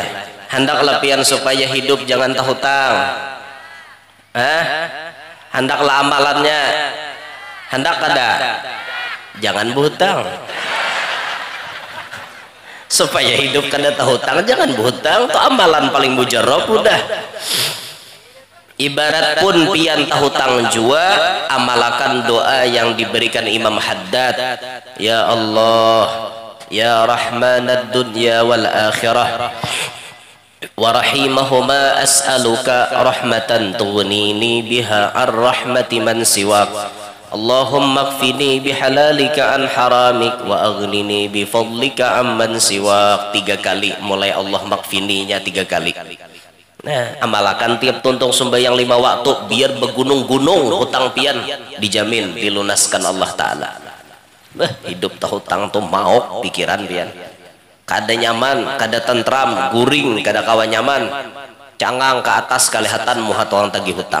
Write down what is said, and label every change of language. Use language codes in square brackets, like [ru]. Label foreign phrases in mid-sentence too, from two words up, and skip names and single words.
[bjn] Hendak lepian supaya hidup jangan terhutang. Hendaklah amalannya, hendak kada jangan berhutang. Supaya hidup kada terhutang jangan berhutang, itu amalan paling mujarab udah. Ibarat pun pian tahutang jua, amalakan doa yang diberikan Imam Haddad. [ar] يا الله يا رحمن الدنيا والآخرة ورحيمهما أسألك رحمة تغنيني بها الرحمة من سواك. اللهم اكفني بحلالك عن حرامك وأغنني بفضلك عمن سواك. [bjn] 3 kali mulai Allah makfininya 3 kali. Nah amalakan tiap tuntung sembahyang 5 waktu biar bergunung-gunung hutang pian dijamin dilunaskan Allah Ta'ala. Hidup tak hutang tuh mau pikiran pian kada nyaman, kada tentram, guring, kada kawan nyaman, cangang ke atas kelihatan muhat orang tagih hutang.